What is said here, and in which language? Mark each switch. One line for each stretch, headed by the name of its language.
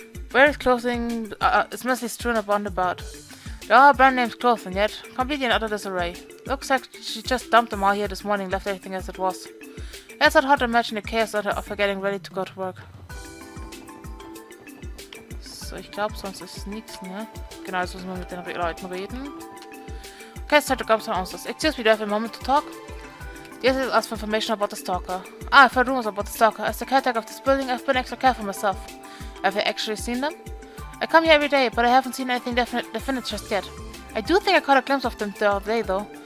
English: Various clothing is mostly strewn upon the bed. There are brand names clothing yet, completely in utter disarray. Looks like she just dumped them all here this morning, left everything as it was. It's not hard to imagine the chaos of her getting ready to go to work.
German: So, ich glaube, sonst ist nichts, ne? Genau, jetzt müssen wir mit den Leuten reden.
English: Okay, it's time to come to answers. Excuse me, do I have a moment to talk? Yes, I asked for information about the Stalker. Ah, I've heard rumors about the Stalker. As the caretaker of this building, I've been extra careful myself. Have you actually seen them? I come here every day, but I haven't seen anything definite just yet. I do think I caught a glimpse of them the other day, though.